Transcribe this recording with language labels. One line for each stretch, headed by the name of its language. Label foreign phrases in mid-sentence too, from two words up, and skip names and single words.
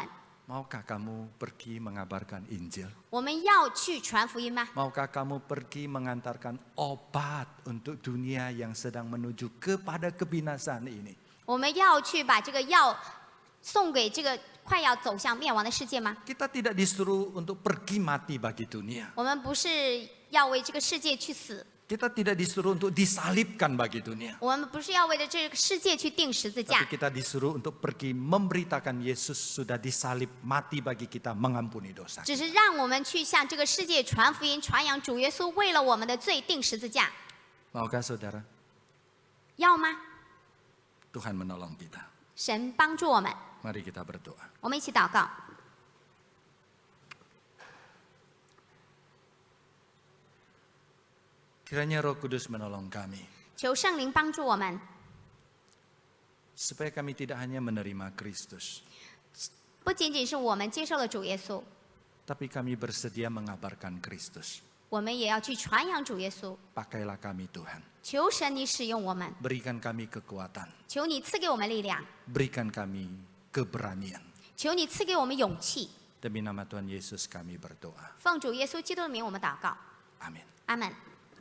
Indonesian: Maukah kamu pergi mengabarkan Injil?
Chinese: 我们要去传福音吗？
Indonesian: Maukah kamu pergi mengantarkan obat untuk dunia yang sedang menuju kepada kebinasaan ini?
Chinese: 我们要去把这个药送给这个快要走向灭亡的世界吗？
Indonesian: Kita tidak disuruh untuk pergi mati bagi dunia.
Chinese: 我们不是要为这个世界去死，
Indonesian: Kita tidak disuruh untuk disalibkan bagi dunia.
Chinese: 我们不是要为了这个世界去钉十字架
Indonesian: Tapi，kita disuruh untuk pergi memberitakan Yesus sudah disalib mati bagi kita mengampuni dosa.
Chinese: 只是让我们去向这个世界传福音，传扬主耶稣为了我们的罪钉十字架，
Indonesian: Maukah saudara?
Chinese: 要吗？
Indonesian: Tuhan menolong kita.
Chinese: 神帮助我们，
Indonesian: Mari kita berdoa.
Chinese: 我们一起祷告。
Indonesian: Kiranya Roh Kudus menolong kami.
Chinese: 求圣灵帮助我们，
Indonesian: Supaya kami tidak hanya menerima Kristus.
Chinese: 不仅仅是我们接受了主耶稣，
Indonesian: Tapi kami bersedia mengabarkan Kristus.
Chinese: 我们也要去传扬主耶稣。
Indonesian: Pakailah kami Tuhan.
Chinese: 求神你使用我们，
Indonesian: Berikan kami kekuatan.
Chinese: 求你赐给我们力量，
Indonesian: Berikan kami keberanian.
Chinese: 求你赐给我们勇气。
Indonesian: Demi nama Tuhan Yesus kami berdoa.
Chinese: 奉主耶稣基督的名，我们祷告，
Indonesian: Amin.
Chinese: 阿门。